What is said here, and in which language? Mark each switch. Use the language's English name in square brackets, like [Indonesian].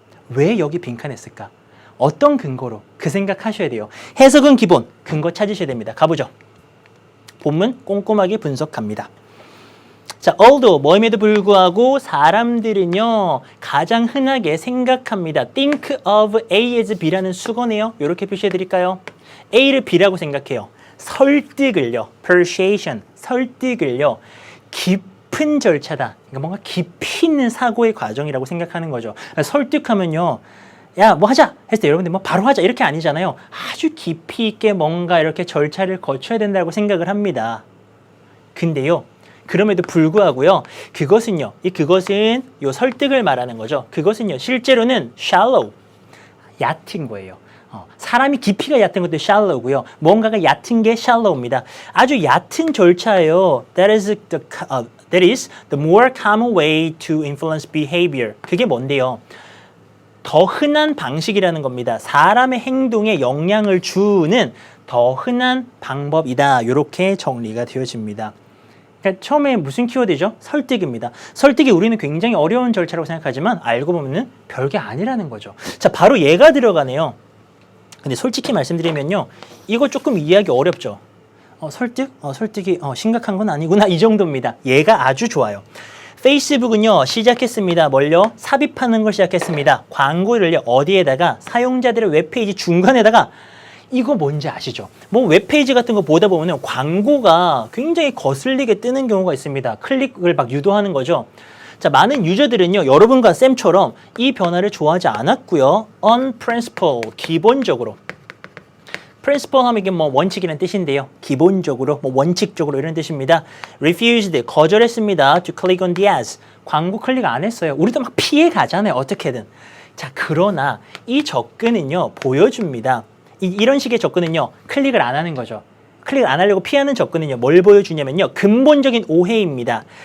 [Korean] 왜 여기 빈칸했을까? 어떤 근거로? 그 생각하셔야 돼요. 해석은 기본, 근거 찾으셔야 됩니다. 가보죠. 본문 꼼꼼하게 분석합니다. 자, although 뭐임에도 불구하고 사람들은요, 가장 흔하게 생각합니다. [English] think of A as B [Korean] 라는 수거네요. 이렇게 표시해 드릴까요? A를 B라고 생각해요. 설득을요, persuasion, 설득을요, 깊은 절차다. 그러니까 뭔가 깊이 있는 사고의 과정이라고 생각하는 거죠. 설득하면요, 야, 뭐 하자 했을 때 여러분들 뭐 바로 하자 이렇게 아니잖아요. 아주 깊이 있게 뭔가 이렇게 절차를 거쳐야 된다고 생각을 합니다. 근데요, 그럼에도 불구하고요, 그것은 요 설득을 말하는 거죠. 그것은요, 실제로는 shallow, 얕은 거예요. 사람이 깊이가 얕은 것도 shallow고요. 뭔가가 얕은 게 shallow입니다. 아주 얕은 절차예요. [English] That is the more common way to influence behavior. [Korean] 그게 뭔데요? 더 흔한 방식이라는 겁니다. 사람의 행동에 영향을 주는 더 흔한 방법이다. 이렇게 정리가 되어집니다. 그러니까 처음에 무슨 키워드죠? 설득입니다. 설득이 우리는 굉장히 어려운 절차라고 생각하지만 알고 보면은 별게 아니라는 거죠. 자, 바로 얘가 들어가네요. 근데 솔직히 말씀드리면요, 이거 조금 이해하기 어렵죠. 설득이 심각한 건 아니구나, 이 정도입니다. 얘가 아주 좋아요. 페이스북은요, 시작했습니다. 뭘요? 삽입하는 걸 시작했습니다. 광고를요, 어디에다가? 사용자들의 웹페이지 중간에다가. 이거 뭔지 아시죠? 뭐 웹페이지 같은 거 보다 보면은 광고가 굉장히 거슬리게 뜨는 경우가 있습니다. 클릭을 막 유도하는 거죠. 자, 많은 유저들은요, 여러분과 쌤처럼 이 변화를 좋아하지 않았고요. [English] On principle, [Korean] 기본적으로. principle 하면 이게 뭐 원칙이라는 뜻인데요. 기본적으로, 뭐 원칙적으로 이런 뜻입니다. refused, 거절했습니다. [English] to click on the ads. [Korean] 광고 클릭 안 했어요. 우리도 막 피해 가잖아요. 어떻게든. 자, 그러나 이 접근은요, 보여줍니다. 이런 식의 접근은요, 클릭을 안 하는 거죠. 클릭 안 하려고 피하는 접근은요, 뭘 보여주냐면요, 근본적인 오해입니다.